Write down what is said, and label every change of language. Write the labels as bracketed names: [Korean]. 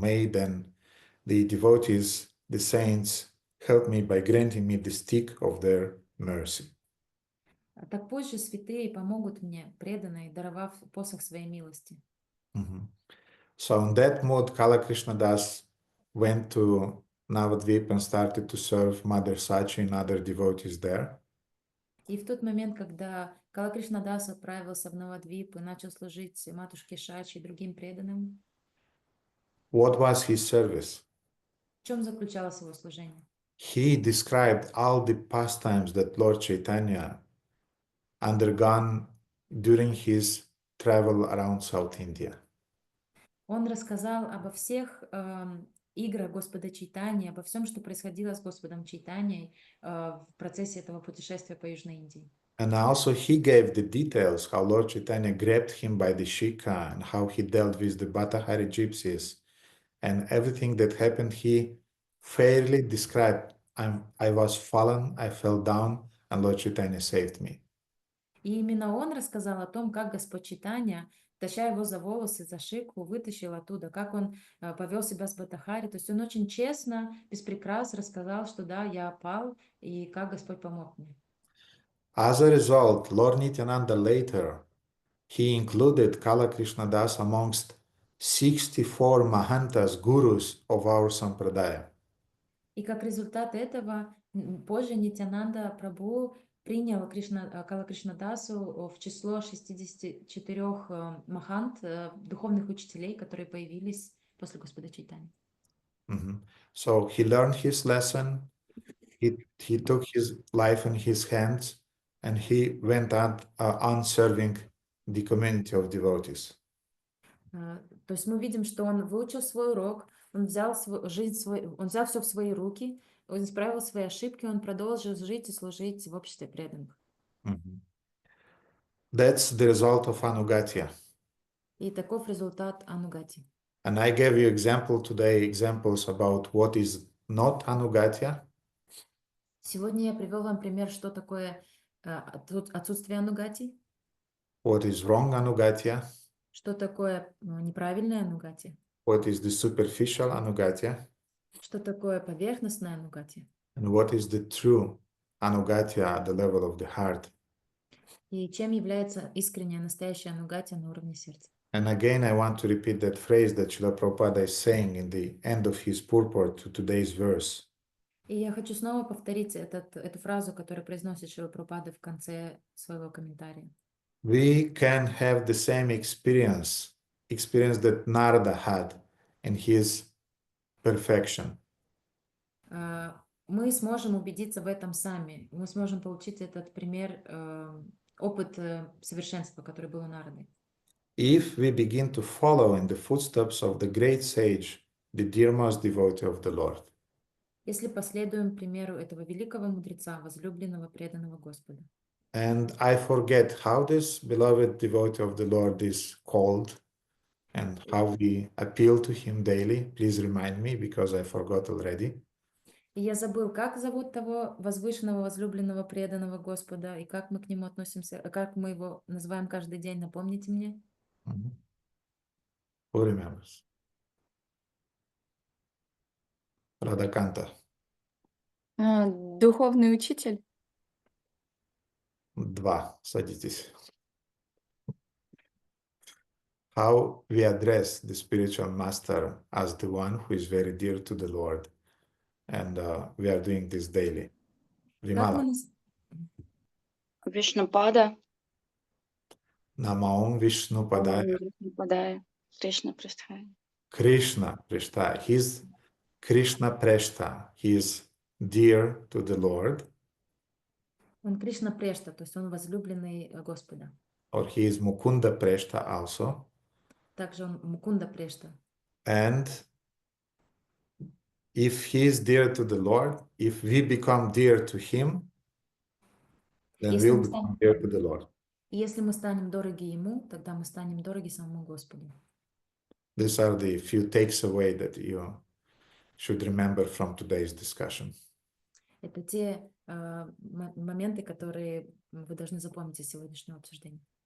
[English] May then the devotees, the saints, help me by granting me the stick of their mercy. [Russian] Так пусть же святые помогут мне, преданные, даровав посох своей милости. [English] So in that mood, Kala Krishna Das went to Navadvip and started to serve Mother Sachi and other devotees there. [Russian] И в тот момент, когда Кала Кришна Дас отправился в Навадвип и начал служить матушке Шачи и другим преданным, [English] What was his service? [Russian] в чем заключалось его служение? [English] He described all the pastimes that Lord Chaitanya undergone during his travel around South India. [Russian] Он рассказал обо всех играх Господа Чайтаньи, обо всем, что происходило с Господом Чайтаньей в процессе этого путешествия по Южной Индии. [English] And also he gave the details how Lord Chaitanya grabbed him by the shika and how he dealt with the Bhattahari gypsies and everything that happened. He fairly described, I was fallen, I fell down, and Lord Chaitanya saved me. [Russian] И именно он рассказал о том, как Господь Чайтанья, таща его за волосы, за шику, вытащил оттуда, как он повел себя с Бхаттахари. То есть он очень честно, без прикрас рассказал, что да, я пал, и как Господь помог мне. [English] As a result, Lord Nityananda later, he included Kala Krishna Das amongst 64 Mahantas, gurus of our Sampradaya. [Russian] И как результат этого, позже Нитянанда Прабху принял Кала Кришнадасу в число 64 махант, духовных учителей, которые появились после Господа Чайтаньи. [English] So he learned his lesson, he took his life in his hands, and he went on serving the community of devotees. [Russian] То есть мы видим, что он выучил свой урок, он взял он взял все в свои руки, он исправил свои ошибки, он продолжил жить и служить в обществе преданных. [English] That's the result of ānugatya. [Russian] И таков результат ānugatya. [English] And I gave you examples about what is not ānugatya. [Russian] Сегодня я привел вам пример, что такое отсутствие ānugatya. [English] What is wrong ānugatya? [Russian] Что такое неправильное ānugatya? [English] What is the superficial ānugatya? [Russian] Что такое поверхностное ānugatya? [English] And what is the true ānugatya at the level of the heart? [Russian] И чем является искренняя, настоящая ānugatya на уровне сердца? [English] And again, I want to repeat that phrase that Srila Prabhupada is saying in the end of his purport to today's verse. [Russian] И я хочу снова повторить эту фразу, которую произносит Шрила Прабхупада в конце своего комментария. [English] We can have the same experience that Narada had in his perfection. [Russian] мы сможем убедиться в этом сами. Мы сможем получить этот пример, опыт совершенства, который был у Нарды. [English] If we begin to follow in the footsteps of the great sage, the dearest devotee of the Lord, [Russian] Если последуем примеру этого великого мудреца, возлюбленного, преданного Господа. [English] and I forget how this beloved devotee of the Lord is called and how we appeal to him daily, please remind me because I forgot already. [Russian] И я забыл, как зовут того возвышенного, возлюбленного, преданного Господа, и как мы к нему относимся, как мы его называем каждый день, напомните мне. [English] Who remembers? [Russian] Радаканта. Духовный учитель. 2. Садитесь. [English] How we address the spiritual master as the one who is very dear to the Lord. And we are doing this daily. [Russian] Как [English] Vimala. [Russian] мы нас- Вишнупада. [Sanskrit] Namaom Vishnu Padaya. Вишнупадая. Кришна Престхая. [English] Krishna Prishta. He's Krishna Preshta. He is dear to the Lord. [Russian] Он Кришна Прешта, то есть он возлюбленный Господа. [English] Or he is Mukunda Preshta also. [Russian] Также он Мукунда Прешта. [English] And if he is dear to the Lord, if we become dear to him, then [Russian] Если [English] we'll [Russian] мы [English] become [Russian] станем- [English] dear to the Lord. [Russian] И если мы станем дороги Ему, тогда мы станем дороги самому Господу. [English] These are the few takes away that you should remember from today's discussion. [Russian] Это те моменты, которые вы должны запомнить из сегодняшнего обсуждения.